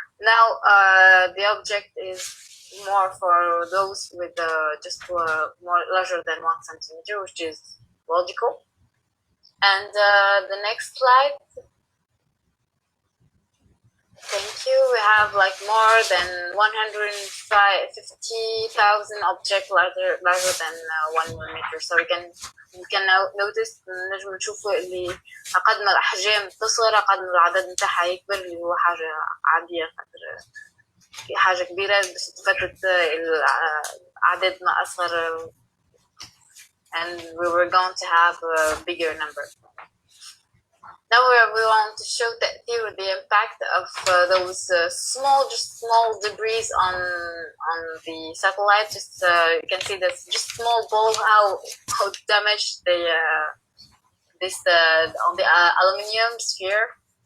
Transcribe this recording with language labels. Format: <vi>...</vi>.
<en>Now the object is more for those with just more larger than 1 centimeter, which is logical. And the next slide. Thank you. We have like more than 150,000 objects larger than 1 millimeter. So we can notice</en> <ar>نجم نشوفوا اللي قد ما الأحجام تصغر قد ما العدد نتاعها يكبر اللي هو حاجة عادية خاطر في حاجة كبيرة بس تفتت العدد ما أصغر</ar> <en>and we were going to have a bigger number. Now we want to show the impact of those small debris on the satellite. Just you can see that's just small ball how damaged this on the aluminium sphere.</en>